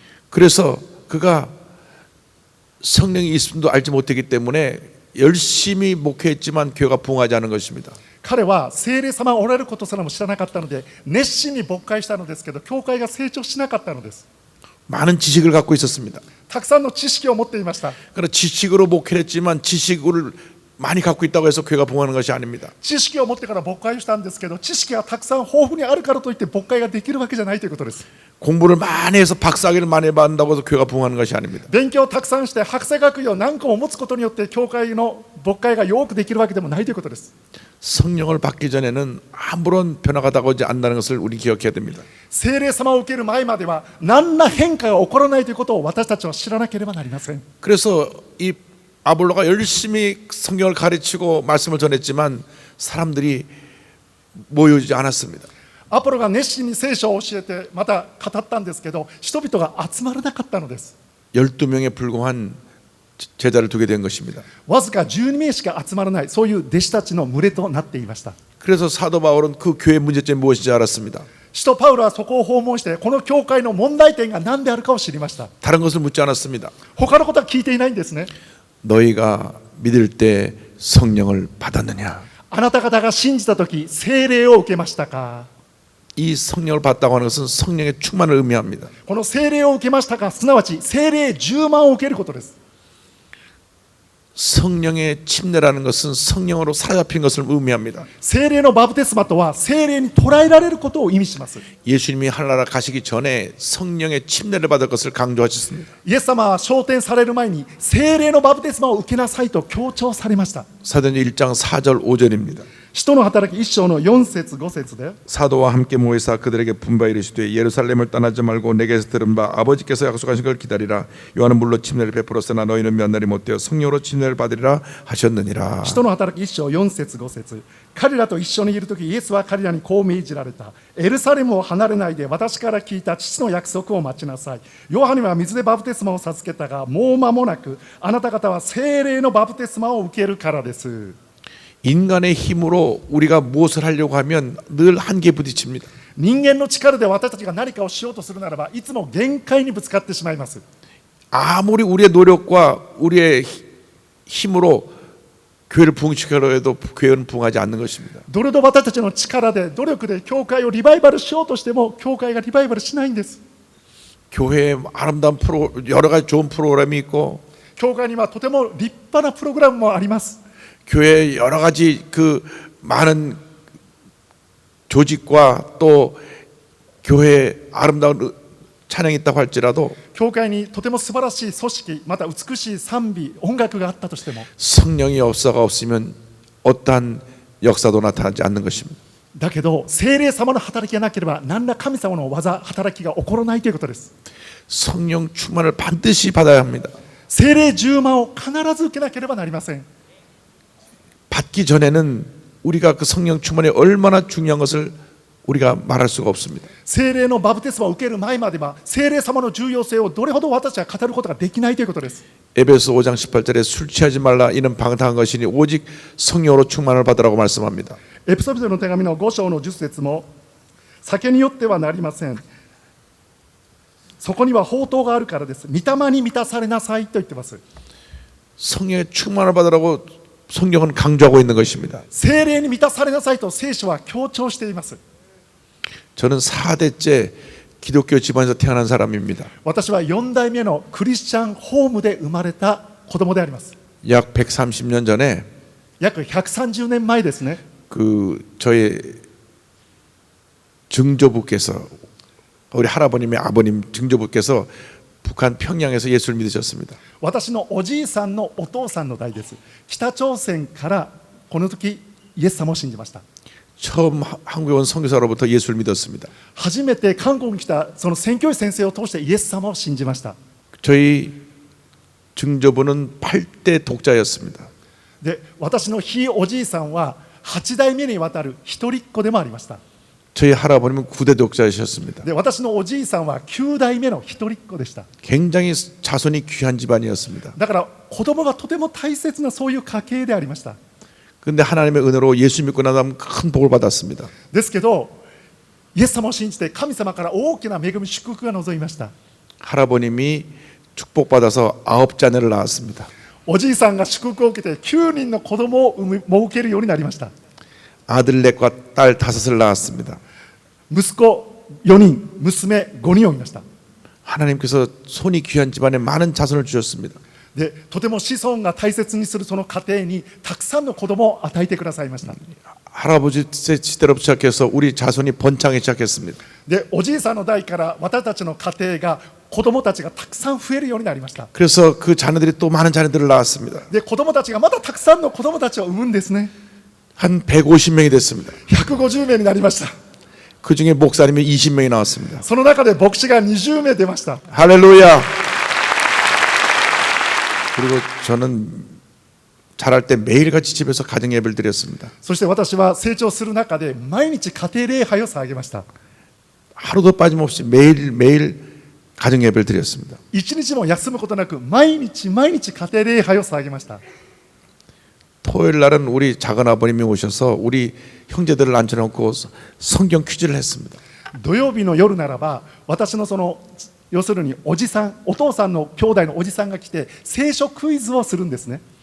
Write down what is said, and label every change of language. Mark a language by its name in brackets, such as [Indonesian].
[Korean] 그래서 그가 성령이 있음도 알지 못했기 때문에 열심히 목회했지만 교회가 부흥하지 않은 것입니다. [Japanese] 彼は聖霊様がおられることすらも知らなかったので熱心に牧会したのですけど教会が成長しなかったのです。 [Korean] 많은 지식을 갖고 있었습니다. [Japanese] たくさんの知識を持っていました。 [Korean] 그러나 지식으로 목회를 했지만 지식을 많이 갖고 있다고 해서 교회가 부흥하는 것이 아닙니다. [Japanese] 知識を持ってから牧会をしたんですけど知識がたくさん豊富にあるからといって牧会ができるわけじゃないということです。 [Korean] 공부를 많이 해서 박사학위를 많이 받는다고 해서 교회가 부흥하는 것이 아닙니다. [Japanese] 勉強をたくさんして博士学位を何個も持つことによって教会の牧会がよくできるわけでもないということです。 [Korean] 성령을 받기 전에는 아무런 변화가 다가오지 않는다는 것을 우리 기억해야 됩니다. [Japanese] 聖霊様を受ける前までは何ら変化が起こらないということを私たちは知らなければなりません。 [Korean] 그래서 이 아볼로가 열심히 성경을 가르치고 말씀을 전했지만 사람들이 모이지 않았습니다. [Japanese] アポロが熱心に聖書を教えてまた語ったんですけど人々が集まらなかったのです。 [Korean] 12명에 불과한 제자를 두게 된 것입니다. [Japanese] わずか12名しか集まらないそういう弟子たちの群れとなっていました。 [Korean] 그래서 사도 바울은 그 교회 문제점이 무엇인지 알았습니다. [Japanese] 使徒パウロはそこを訪問してこの教会の問題点が何であるかを知りました。 [Korean] 다른 것을 묻지 않았습니다. [Japanese] 他のことは聞いていないんですね。 [Korean] 너희가 믿을 때 성령을 받았느냐? [Japanese] あなた方が信じたとき聖霊を受けましたか。 [Korean] 이 성령을 받다고 하는 것은 성령의 충만을 의미합니다. [Japanese] この聖霊を受けましたかすなわち聖霊10万を受けることです。 [Korean] 성령의 침례라는 것은 성령으로 사로잡힌 것을 의미합니다. [Japanese] 聖霊のバプテスマとは聖霊に捉えられることを意味します。 [Korean] 예수님이 하늘나라 가시기 전에 성령의 침례를 받을 것을 강조하셨습니다. [Japanese] イエス様は昇天される前に聖霊のバプテスマを受けなさいと強調されました。 [Korean] 사도행전 1장 4절 5절입니다. [Japanese] 使徒の働き1章の4節5節で [Korean] 사도와 함께 모이사 그들에게 분바에 이르시되 예루살렘을 떠나지 말고 내게서 들은 바 아버지께서 약속하신 걸 기다리라. 요한은 물로 침례를 베풀었으나 너희는 몇 날이 못되어 성령으로 침례를 받으리라 하셨느니라. [Japanese] 使徒の働き1章4節5節彼らと一緒にいるときイエスは彼らにこう命じられた。エルサレムを離れないで私から聞いた父の約束を待ちなさい。ヨハネは水でバプテスマを授けたがもう間もなくあなた方は聖霊のバプテスマを受けるからです。 [Korean] 인간의 힘으로 우리가 무엇을 하려고 하면 늘 한계에 부딪힙니다. [Japanese] 人間の力で私たちが何かをしようとするならばいつも限界にぶつかってしまいます。 [Korean] 아무리 우리의 노력과 우리의 힘으로 교회를 부흥시키려고 해도 교회는 부흥하지 않는 것입니다. [Japanese] どれほど私たちの力で努力で教会をリバイバルしようとしても教会がリバイバルしないんです。 [Korean] 교회에 아름다운 여러 가지 좋은 프로그램이 있고 [Japanese] 教会にはとても立派なプログラムもあります。 [Korean] 교회에 여러 가지 그 많은 조직과 또 교회에 아름다운 찬양이 있다고 할지라도 [Japanese] 教会にとても素晴らしい組織また美しい賛美音楽があったとしても [Korean] 성령의 역사가 없으면 어떠한 역사도 나타나지 않는 것입니다. [Japanese] だけど聖霊様の働きがなければ何ら神様の技働きが起こらないということです。 [Korean] 성령 충만을 반드시 받아야 합니다. [Japanese] 聖霊10万を必ず受けなければなりません。 [Korean] 받기 전에는 우리가 그 성령 충만이 얼마나 중요한 것을 우리가 말할 수가 없습니다. [Japanese] 聖霊のバプテスマを受ける前までは聖霊様の重要性をどれほど私たちは語ることができないということです。 [Korean] 에베소 5장 18절에 술 취하지 말라 이는 방탕한 것이니 오직 성령으로 충만을 받으라고 말씀합니다. [Japanese] エピソビトの手紙の5章の10節も酒によってはなりません。そこには宝刀があるからです。御霊に満たされなさいと言ってます。 [Korean] 성령의 충만을 받으라고 성경은 강조하고 있는 것입니다. [Japanese] 聖霊に満たされなさいと聖書は強調しています。 [Korean] 저는 4대째 기독교 집안에서 태어난 사람입니다. [Japanese] 私は4代目のクリスチャンホームで生まれた子供であります。 [Korean] 약 130년 전에 [Japanese] 約130年前ですね。 [Korean] 그 저의 증조부께서 우리 할아버님의 아버님 증조부께서 북한 평양에서 예수를 믿으셨습니다. [Japanese] 私のおじいさんのお父さんの代です。北朝鮮からこの時イエス様を信じました。 [Korean] 처음 한국에 온 선교사로부터 예수를 믿었습니다. [Japanese] 初めて韓国に来たその宣教師先生を通してイエス様を信じました。 [Korean] 저희 증조부는 8대 독자였습니다. [Japanese] で、私のひいおじいさんは8代目にわたる一人っ子でもありました。 [Korean] 저희 할아버님은 9대 독자이셨습니다. [Japanese] で、私のおじいさんは9代目の一人っ子でした。 [Korean] 굉장히 자손이 귀한 집안이었습니다. [Japanese] だから子供がとても大切なそういう家系でありました。 [Korean] 그런데 하나님의 은혜로 예수 믿고 나면 큰 복을 받았습니다. [Japanese] ですけどイエス様を信じて神様から大きな恵み祝福が望みました。 [Korean] 할아버님이 축복받아서 9자녀를 낳았습니다. [Japanese] おじいさんが祝福を受けて9人の子供を設けるようになりました。 [Korean] 아들 넷과 딸 5을 낳았습니다. [Japanese] 息子4人、娘5人を見ました。 [Korean] 하나님께서 손이 귀한 집안에 많은 자손을 주셨습니다. [Japanese] でとても子孫が大切にするその家庭にたくさんの子供を与えてくださいました。 [Korean] 할아버지 시대로부터 시작해서 우리 자손이 번창하기 시작했습니다. [Japanese] でおじいさんの代から私たちの家庭が子供たちがたくさん増えるようになりました。 [Korean] 그래서 그 자녀들이 또 많은 자녀들을 낳았습니다. [Japanese] で子供たちがまたたくさんの子供たちを産むんですね。 [Korean] 한 150명이 됐습니다. [Japanese] 150名になりました。 [Korean] 그 중에 목사님이 20명이 나왔습니다. [Japanese] その中で牧師が20名出ました。 [Korean] 할렐루야. 그리고 저는 자랄 때 매일같이 집에서 가정 예배를 드렸습니다. [Japanese] そして私は成長する中で毎日家庭礼拝を捧げました。 [Korean] 하루도 빠짐없이 매일 가정 예배를 드렸습니다. [Japanese] 一日も休むことなく毎日毎日家庭礼拝を捧げました。 [Korean] 토요일 날은 우리 작은 아버님이 오셔서 우리 형제들을 앉혀놓고 성경 퀴즈를 했습니다. [Japanese] 土曜日の夜ならば私のその要するにおじさんお父さんの兄弟のおじさんが来て聖書クイズをするんですね。